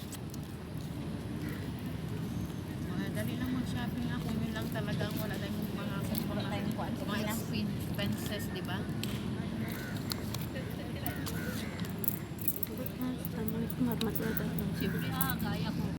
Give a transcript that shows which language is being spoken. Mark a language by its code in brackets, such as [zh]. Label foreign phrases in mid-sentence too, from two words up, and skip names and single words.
[tl] Dali lang mag-shopping ako. Yun lang talagang wala tayong mga expenses, di ba? [ar] السلام عليكم ورحمة الله وبركاته. [tl] Siyempre, gaya ko.